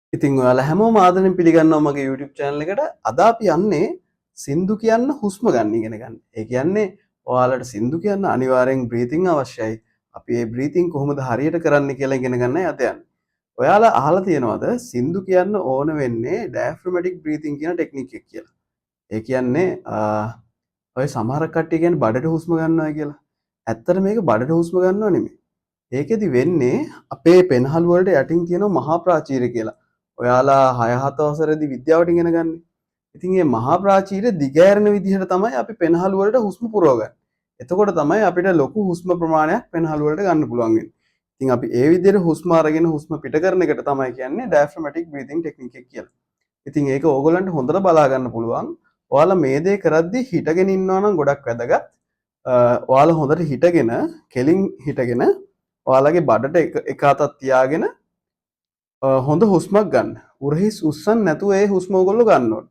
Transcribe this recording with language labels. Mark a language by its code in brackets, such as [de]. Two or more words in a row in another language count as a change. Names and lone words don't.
[si] ඉතින් ඔයාලා හැමෝම ආදරෙන් පිළිගන්නවා මගේ YouTube channel එකට. අද අපි යන්නේ සින්දු කියන්න හුස්ම ගන්න ඉගෙන ගන්න. ඒ කියන්නේ ඔයාලට සින්දු කියන්න අනිවාර්යෙන් breathing අවශ්‍යයි. අපි මේ breathing කොහොමද හරියට කරන්න කියලා ඉගෙන ගන්නයි අද යන්නේ. ඔයාලා අහලා තියෙනවද සින්දු කියන්න ඕන වෙන්නේ [en] diaphragmatic breathing [si] කියන ටෙක්නික් එක කියලා? ඒ කියන්නේ ඔය සමහර කට්ටිය කියන්නේ බඩට හුස්ම ගන්නවා කියලා. ඇත්තට මේක බඩට හුස්ම ගන්නව නෙමෙයි. ඒකෙදි වෙන්නේ අපේ පෙනහළු වලට යටින් තියෙන මහා ප්‍රාචීරය කියලා. ඔයාලා 6-7 වසරේදී විද්‍යාවට ඉගෙන ගන්න. ඉතින් මේ මහා ප්‍රාචීරය දිගෑරෙන විදිහට තමයි අපි පෙනහළු වලට හුස්ම පුරවගන්නේ. එතකොට තමයි අපිට ලොකු හුස්ම ප්‍රමාණයක් පෙනහළු වලට ගන්න පුළුවන් වෙන්නේ. ඉතින් අපි ඒ විදිහට හුස්ම අරගෙන හුස්ම පිට කරන එකට තමයි කියන්නේ [en] diaphragmatic breathing technique [si] එක කියලා. ඉතින් ඒක ඕගොල්ලන්ට හොඳට බලා ගන්න පුළුවන්. ඔයාලා මේ දේ කරද්දී හිටගෙන ඉන්නවා නම් ගොඩක් වැදගත්. ඔයාලා හොඳට හිටගෙන කෙලින් හිටගෙන ඔයාලගේ බඩට එක අතක් තියාගෙන හොඳ හුස්මක් ගන්න. උරහිස් උස්සන් නැතුව ඒ හුස්ම ඔයගොල්ලෝ ගන්න ඕනේ.